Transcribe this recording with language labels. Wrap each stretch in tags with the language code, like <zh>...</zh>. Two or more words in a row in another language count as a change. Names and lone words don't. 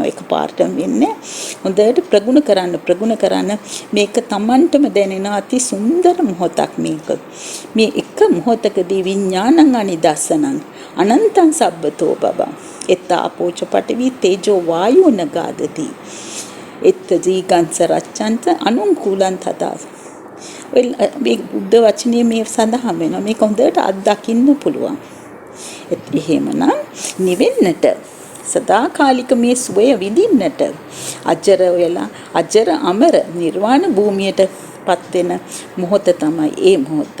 <si>එකපාරටම වෙන්නේ. හොඳට ප්‍රගුණ කරන්න මේක Tamanටම දැනෙන අති සුන්දර මොහොතක් මේක.</si> <pi>මේ එක මොහොතකදී විඥානං අනිදස්සනං අනන්තං සබ්බතෝ බබං එත්තාපෝච පඨවි තේජෝ වායෝ නගාදති එත්ත ජීගංස රච්ඡන්ත අනුංකුලං තදා.</pi> <si>මේ බුද්ධ වචනේ මේ සඳහන් වෙනවා. මේක හොඳට අත්දකින්න පුළුවන්. එහෙමනම් නිවෙන්නට සදාකාලික මේ සුවය විඳින්නට අජර අමර නිර්වාණ භූමියට පත් වෙන මොහොත තමයි ඒ මොහොත.</si>